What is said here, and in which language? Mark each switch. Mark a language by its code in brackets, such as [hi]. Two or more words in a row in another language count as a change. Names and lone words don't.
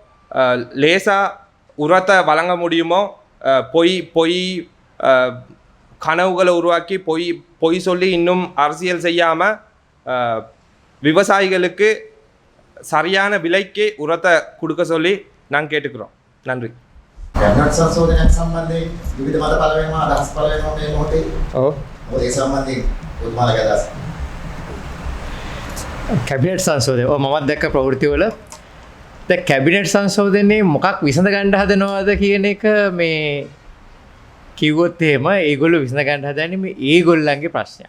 [ta] லேசாக உரத்தை வழங்க முடியுமோ பொய் கனவுகளை உருவாக்கி பொய் சொல்லி இன்னும் அரசியல் செய்யாமல் விவசாயிகளுக்கு சரியான விலைக்கு உரத்தை கொடுக்க சொல்லி நாங்கள் கேட்டுக்கிறோம். நன்றி. [si] කැබිනට් සංශෝධනයක් සම්බන්ධයෙන් විවිධ මත පළ වෙනවා අදහස් පළ වෙනවා මේ මොහොතේ. ඔව්. මොකද ඒ සම්බන්ධයෙන් ඔබතුමාලගේ අදහස්. කැබිනට් සංශෝධනය. ඔව් මමත් දැක්ක ප්‍රවෘත්තිවල දැන් කැබිනට් සංශෝධනයේ මොකක් විසඳ ගන්න හදනවද කියන එක මේ කිව්වොත් එහෙම ඒගොල්ලෝ විසඳ ගන්න හදන්නේ මේ ඒගොල්ලන්ගේ ප්‍රශ්නයක්.